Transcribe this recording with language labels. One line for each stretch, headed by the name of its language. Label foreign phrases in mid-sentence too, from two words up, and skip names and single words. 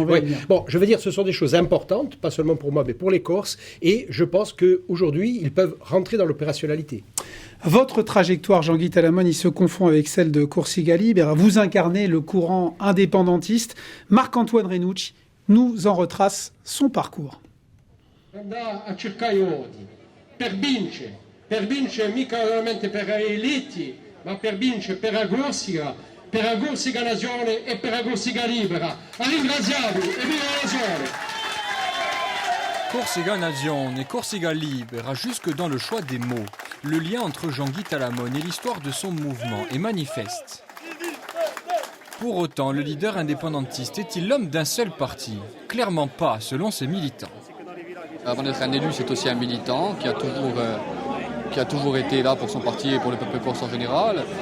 French: Bon, je veux dire, ce sont des choses importantes, pas seulement pour moi, mais pour les Corses, et je pense qu'aujourd'hui, ils peuvent rentrer dans l'opérationnalité. Votre trajectoire, Jean-Guy Talamogne, il se confond avec celle de Corsica Libre. Vous incarnez le courant indépendantiste. Marc-Antoine Renucci nous en retrace son parcours.
Corsican: Per vincere mica veramente per eletti, ma per vincere per la Corsica Nazione e per la Corsica Libera. A ringraziarvi e viva la Nazione!
French: Corsica Nazione et Corsica Libera, jusque dans le choix des mots. Le lien entre Jean-Guy Talamogne et l'histoire de son mouvement est manifeste. Pour autant, le leader indépendantiste est-il l'homme d'un seul parti? Clairement pas, selon ses militants. Avant d'être un élu, c'est aussi un militant qui a toujours été là pour son parti et pour le peuple corse en général.